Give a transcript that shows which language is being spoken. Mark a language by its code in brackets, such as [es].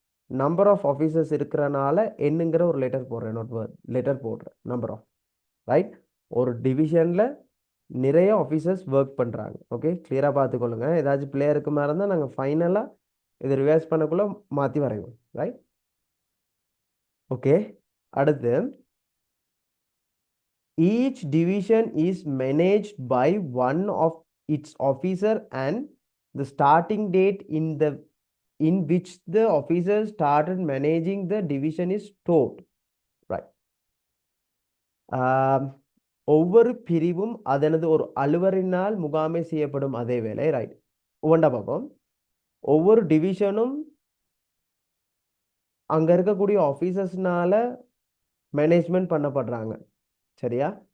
[ta] Number of officers இருக்கிறனால என்னங்கிற ஒரு லெட்டர் போடுறேன். நோட் லெட்டர் போடுறேன். Number of. ரைட். ஒரு டிவிஷனில் நிறைய ஆஃபீஸர்ஸ் ஒர்க் பண்ணுறாங்க. ஓகே, கிளியராக பார்த்துக்கொள்ளுங்க. ஏதாச்சும் பிளேயருக்கு மாதிரி இருந்தால் நாங்கள் ஃபைனலாக இதை ரிவைஸ் பண்ணக்குள்ளே மாற்றி வரைவோம். ரைட். [en] Okay, அடுத்து each division is managed by one of its officer and the starting date in which the officer started managing the division is stored. Right. [ta] ஒவ்வொரு பிரிவும் அதனது ஒரு அலுவலினால் முகாமை செய்யப்படும் அதே வேலை. ரைட். ஒவ்வொன்றா பார்ப்போம். ஒவ்வொரு டிவிஷனும் அங்கே இருக்கக்கூடிய ஆஃபீஸர்ஸ்னால மேனேஜ்மெண்ட் பண்ணப்படுறாங்க. சரியா?